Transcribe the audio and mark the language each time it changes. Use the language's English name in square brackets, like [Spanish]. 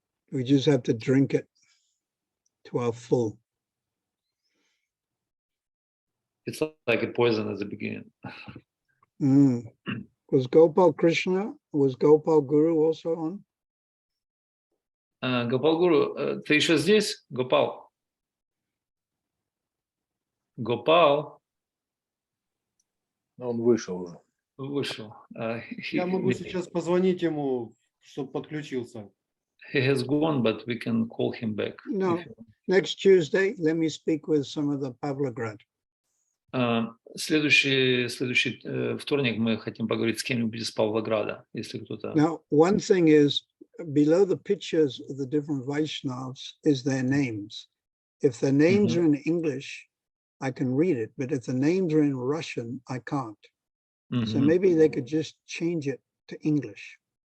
[English] We just have to drink it to our full. It's like a poison at the beginning. Was Gopal Krishna, was Gopal Guru also on? [Russian] Гопал Гуру, ты еще здесь, Гопал? Гопал Он вышел уже. вышел. Я могу сейчас позвонить ему, чтобы подключился. [English] He has gone, but we can call him back. No. Next Tuesday, let me speak with some of the Pavlograd. [Russian] Следующий вторник мы хотим поговорить с кем-нибудь из Павлограда, если кто-то. [English] Now, one thing is, below the pictures of the different Vaishnavas is their names. If their names are in English, I can read it, but if the names are in Russian, I can't. So maybe they could just change it to English.